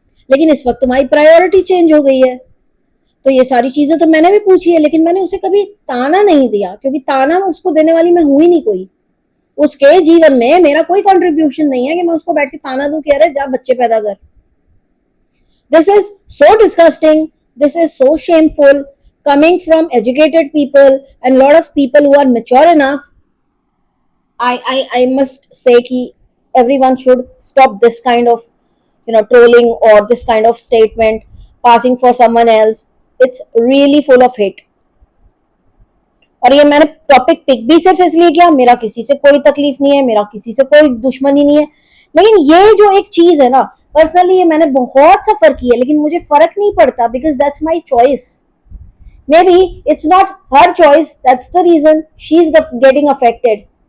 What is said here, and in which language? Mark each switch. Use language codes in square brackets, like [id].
[hi] लेकिन इस वक्त तुम्हारी प्रायोरिटी चेंज हो गई है. तो ये सारी चीजें तो मैंने भी पूछी है, लेकिन मैंने उसे कभी ताना नहीं दिया, क्योंकि ताना उसको देने वाली मैं हुई नहीं कोई. उसके जीवन में मेरा कोई कंट्रीब्यूशन नहीं है कि मैं उसको बैठ के ताना दूं कि अरे जा बच्चे पैदा कर. [en] This is so disgusting. This is so shameful coming from educated people and lot of people who are mature enough. I must say कि everyone should stop this kind of trolling or this kind of statement passing for someone else. It's really full of hate. [hi] और ये मैंने topic pick भी सिर्फ इसलिए किया, मेरा किसी से कोई तकलीफ नहीं है, मेरा किसी से कोई दुश्मनी नहीं है. लेकिन ये जो एक चीज है ना, पर्सनली ये मैंने बहुत सफर की है, लेकिन मुझे फर्क नहीं पड़ता [en] Because that's my choice. Maybe it's not her choice, that's the reason she is getting affected.